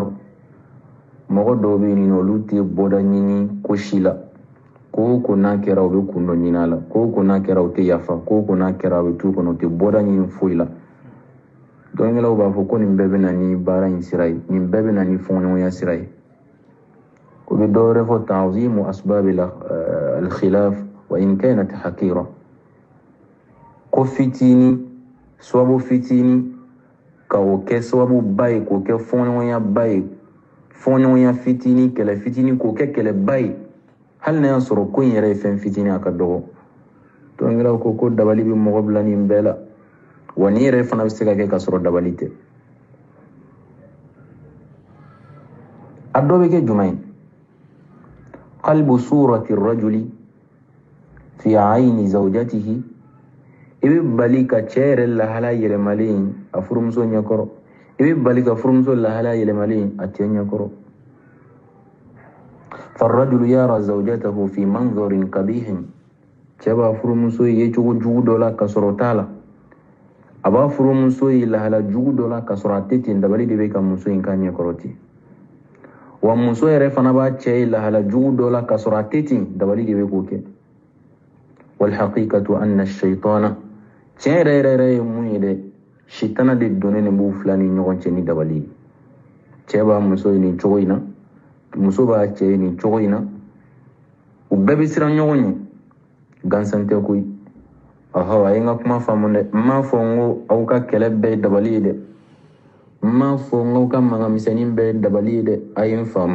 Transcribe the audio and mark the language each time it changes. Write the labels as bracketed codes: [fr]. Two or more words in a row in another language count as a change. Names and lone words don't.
[bm] Mɔgɔ dɔw bɛ yen olu tɛ bɔda ɲini ko si la. Ko n'a kɛra u bɛ kun dɔ ɲini a la. Ko n'a kɛra u tɛ yafa. Ko n'a kɛra u bɛ t'u kɔnɔ u tɛ bɔda ɲini foyi la. dɔnkɛlaw b'a fɔ ko nin bɛɛ bɛ na ni baara in sira ye, nin bɛɛ bɛ na ni fɔɲɔgɔnya sira ye. O bɛ dɔ wɛrɛ fɔ [ar] تعظيم أسباب الخلاف وإن كانت حقيرة, [bm] ko fitini, sababu fitini ka o kɛ sababu ba ye, k'o kɛ fɔɲɔgɔnya ba ye, fɔɲɔgɔnya fitini, kɛlɛ fitini k'o kɛ kɛlɛ ba ye, hali n'a y'a sɔrɔ ko in yɛrɛ ye fɛn fitini a ka dɔgɔ. dɔnkɛlaw ko dabali bɛ mɔgɔ bila nin bɛɛ la, wa nin yɛrɛ fana bɛ se ka kɛ ka sɔrɔ dabali tɛ. A dɔ bɛ kɛ jumɛn ye? [ar] قلب صورة الرجل في عين زوجته, [bm] i bɛ bali ka cɛ yɛrɛ lahala yɛlɛmalen a furumuso ɲɛkɔrɔ, i bɛ bali ka furumuso lahala yɛlɛmalen a cɛ ɲɛkɔrɔ. [ar] فالرجل يرى زوجته في منظر قبيح, [bm] cɛ b'a furumuso ye cogo jugu dɔ la ka sɔrɔ t'a la, a b'a furumuso ye lahala jugu dɔ la ka sɔrɔ a tɛ ten, dabali de bɛ ka muso in ka ɲɛkɔrɔ ten. Wa muso yɛrɛ fana b'a cɛ ye lahala jugu dɔ la ka sɔrɔ a tɛ ten, dabali de bɛ k'o kɛ. [ar] والحقيقة أن الشيطان, [bm] tiɲɛ yɛrɛ ye mun ye dɛ, shitana de donnen de b'u fila ni ɲɔgɔn cɛ ni dabali ye. Cɛ b'a muso ye nin cogo in na, muso b'a cɛ ye nin cogo in na, u bɛɛ bɛ siran ɲɔgɔn ye, gansan tɛ koyi. A ye n ka kuma faamu dɛ, n m'a fɔ n ko aw ka kɛlɛ bɛɛ ye dabali ye dɛ, n m'a fɔ n k'aw ka mankan misɛnnin bɛɛ ye dabali ye dɛ, a ye n faamu.